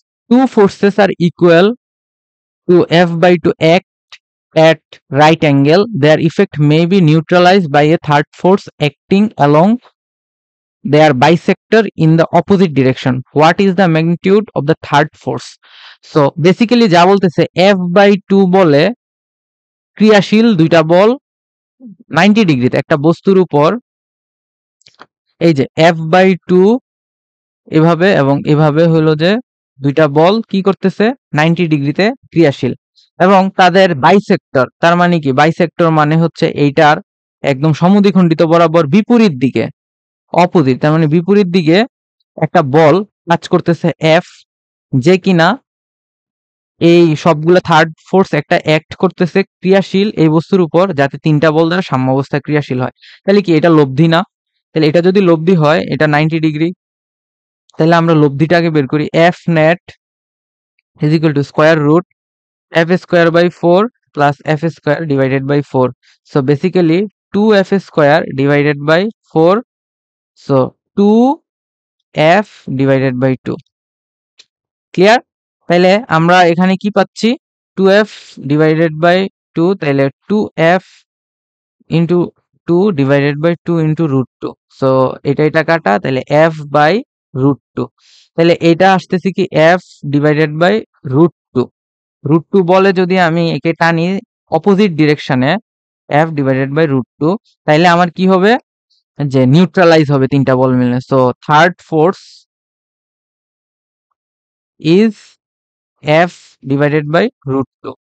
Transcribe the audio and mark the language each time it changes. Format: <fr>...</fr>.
<en>Two forces are equal to F/2 act at right angle. Their effect may be neutralized by a third force acting along their bisector in the opposite direction. What is the magnitude of the third force? So basically</en> <bn>যা বলতেছে F/2 বলে ক্রিয়াশীল দুইটা বল 90 ডিগ্রিতে একটা বস্তুর উপর, এই যে F/2 এভাবে এবং এভাবে হলো যে দুইটা বল কি করতেছে 90 ডিগ্রিতে ক্রিয়াশীল, এবং তাদের বাইসেক্টর, তার মানে কি বাইসেক্টর মানে হচ্ছে এইটার একদম সমদ্বিখণ্ডিত বরাবর বিপরীত দিকে, অপোজিট, তার মানে বিপরীত দিকে একটা বল কাজ করতেছে এফ, যে কিনা এই সবগুলা থার্ড ফোর্স একটা অ্যাক্ট করতেছে ক্রিয়াশীল এই বস্তুর উপর, যাতে তিনটা বল দ্বারা সাম্যাবস্থায় ক্রিয়াশীল হয়। তাহলে কি এটা লব্ধি না? তাহলে এটা যদি লব্ধি হয়, এটা 90 ডিগ্রি, তাহলে আমরা লব্ধিটাকে বের করি।</bn> <en>F net is equal to square root f square by 4 plus f square divided by 4. So basically 2f square divided by 4. So 2f divided by 2. Clear?</en> <bn>তাহলে আমরা এখানে কি পাচ্ছি? 2f divided by 2, তাহলে 2f into 2 divided by 2 into root 2. So এটা কাটা, তাহলে f by root 2. তাহলে এটা আসতেছে কি f divided by root 2. root 2 বলে যদি আমি একে টানি opposite ডিরেকশনে f divided by root 2, তাহলে আমার কি হবে যে নিউট্রালাইজ হবে তিনটা বল মিলে।</bn> <en>So third force is f divided by root 2.</en>